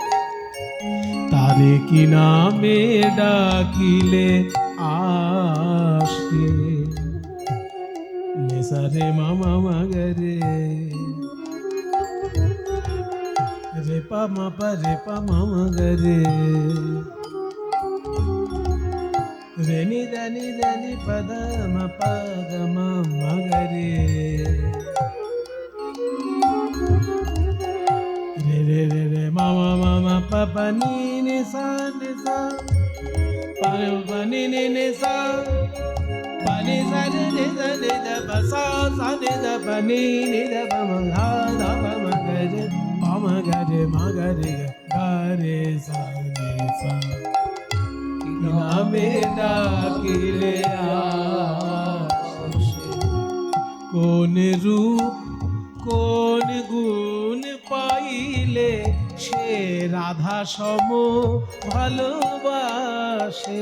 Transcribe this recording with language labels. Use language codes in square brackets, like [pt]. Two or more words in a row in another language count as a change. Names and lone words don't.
[bn] তারে কি নামে ডাকিলে আসে নেসারে মামা মাগরে রে পা মা পা রে পা মামা গরে রে নি దని పద మ ప గ మ మ గ రే రే రే రే రే మ మ మ మ ప ప ని ని సా ని సా ప ప ని ని ని సా ప ని సా ని ని సా ని ద ప సా సా ని ద ప ని ని ద ప మ ధా ధ ప మ గ రే ప మ గ రే మ గ రే గ రే সা নি সা নামে ডাকিলে আসে কোন রূপ কোন গুণ পাইলে সে রাধা সম ভালোবাসে।